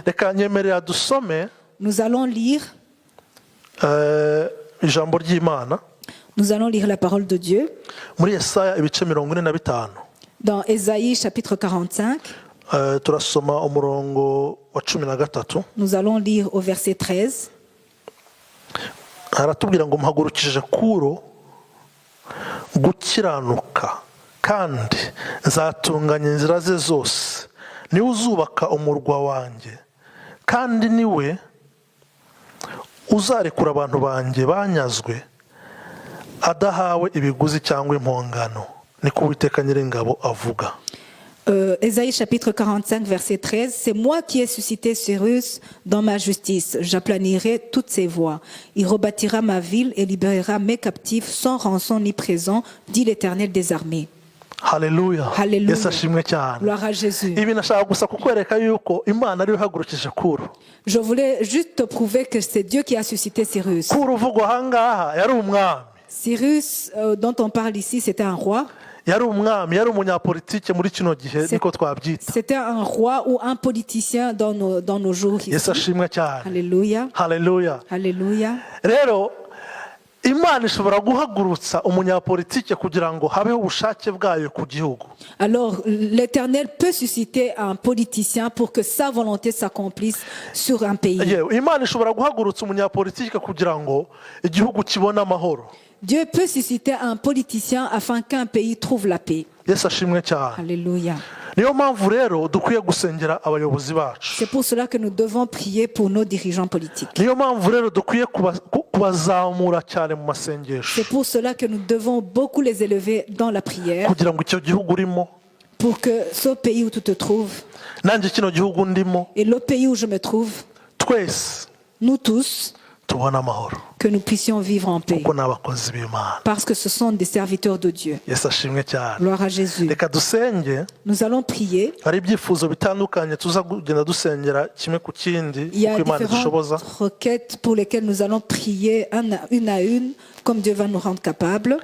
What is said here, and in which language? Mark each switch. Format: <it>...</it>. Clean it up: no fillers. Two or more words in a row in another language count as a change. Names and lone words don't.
<fr>Nous allons lire Nous allons lire la parole de Dieu. Dans Ésaïe chapitre 45. Nous allons lire au verset 13.</fr> <rw>kandi nzatunganya inzira ze zose, niwe uzubaka umurwa wanjye, kandi niwe uzarekura abantu banjye banyazwe adahawe ibiguzi cyangwa impongano, niko Uwiteka Nyiringabo avuga.</rw> <fr>Ésaïe chapitre 45 verset 13. C'est moi qui ai suscité Cyrus dans ma justice. J'aplanirai toutes ses voies. Il rebâtira ma ville et libérera mes captifs sans rançon ni présent, dit l'Éternel des armées. Hallelujah. Hallelujah.</fr> <rn>Yesu ashimwe cyane.</rn> <fr>Gloire à Jésus.</fr> <rn>Ibi nashaka gusa kukwereka yuko Imana ari ihagurukije Kuro.</rn> <fr>Je voulais juste te prouver que c'est Dieu qui a suscité Cyrus.</fr> <rn>Kuro uvugwa ahangaha yari umwami.</rn> <fr>Cyrus dont on parle ici, c'était un roi.</fr> <rn>Yari umwami, yari umunyapolitike muri kino gihe niko twabyita.</rn> <fr>C'était un roi ou un politicien dans nos jours ici.</fr> <rn>Yesu ashimwe cyane.</rn> <fr>Alléluia. Hallelujah. Alléluia.</fr> <rn>Rero Imana ishobora guhagurutsa umunyapolitike kugira ngo habeho ubushake bwayo ku gihugu.</rn> <fr>Alors l'Éternel peut susciter un politicien pour que sa volonté s'accomplisse sur un pays.</fr> <rn>Imana ishobora guhagurutsa umunyapolitike kugira ngo igihugu kibone amahoro.</rn> <fr>Dieu peut susciter un politicien afin qu'un pays trouve la paix.</fr> <rn>Yesu ashimwe cyane.</rn> <fr>Alléluia.</fr> <rn>Niyo mpamvu rero dukwiye gusengera abayobozi bacu.</rn> <fr>C'est pour cela que nous devons prier pour nos dirigeants politiques.</fr> <rn>Niyo mpamvu rero dukwiye kubazamura cyane mu masengesho.</rn> <fr>C'est pour cela que nous devons beaucoup les élever dans la prière.</fr> <rn>Kugira ngo icyo gihugu urimo,</rn> <fr>pour que ce pays où tu te trouves,</fr> <rn>nanjye kino gihugu ndimo,</rn> <fr>et le pays où je me trouve,</fr> <rn>twese,</rn> <fr>nous tous, que nous puissions vivre en paix. Parce que ce sont des serviteurs de Dieu. Gloire à Jésus. Nous allons prier. Il y a différentes requêtes pour lesquelles nous allons prier une à une, comme Dieu va nous rendre capables.</fr>